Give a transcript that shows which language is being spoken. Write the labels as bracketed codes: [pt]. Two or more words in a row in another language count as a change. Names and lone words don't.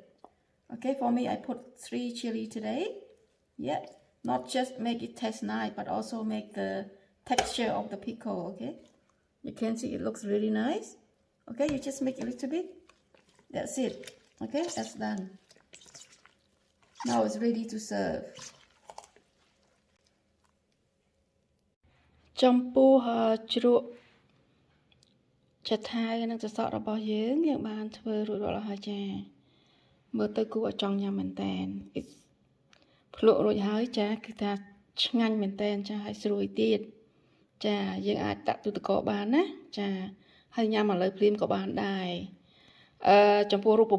[en] Okay, for me, I put 3 chili today. Yeah, not just make it taste nice, but also make the texture of the pickle. Okay, you can see it looks really nice. Okay, you just make a little bit. That's it. Okay, that's done. Now it's ready to serve. [km] ចំពោះជ្រក់ចថានិងសសក់របស់យើងបានធ្វើរួចរាល់ហើយចាមើលទៅគួរឲ្យចង់ញ៉ាំមែនតើភ្លក់រួចហើយចាគឺថាឆ្ងាញ់មែនតើចាហើយស្រួយទៀតចាយើងអាចដាក់ទូទឹកកកបានណាចាហើយញ៉ាំឥឡូវភ្លាមក៏បានដែរចំពោះរូបម